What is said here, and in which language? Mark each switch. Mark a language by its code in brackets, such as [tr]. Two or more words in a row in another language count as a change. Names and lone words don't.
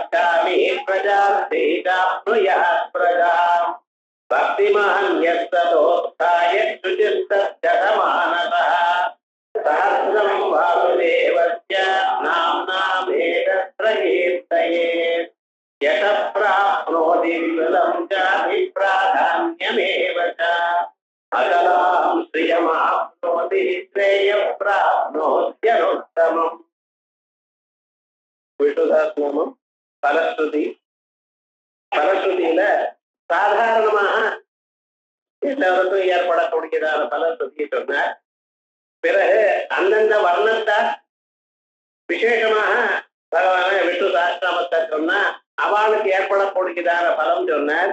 [sa] कामे प्रजार्थे चाप्नुयात् प्रजाम् भक्तिमान् यस्ततोत्थाय शुचिस्तमानतः सहस्रं वासुदेवस्य नाम्नामेतत्र कीर्तयेत् यतः प्राप्नोति विपुलं चाभिप्राधान्यमेव च अकलां श्रियमाप्नोति श्रेयः प्राप्नोत्यनुत्तमम्. [ta] விஷ்ணுதாஸ்நாமம் பலஸ்ருதி. பலஸ்ருதியில சாதாரணமாக எல்லாருக்கும் ஏற்படக்கூடியதான பலஸ்ருதியை சொன்னார். பிறகு அந்தந்த வர்ணத்தால் விசேஷமாக பகவான விஷ்ணு சாஸ்திரமத்தை சொன்னா அவளுக்கு ஏற்படக்கூடியதான பலம் சொன்னார்.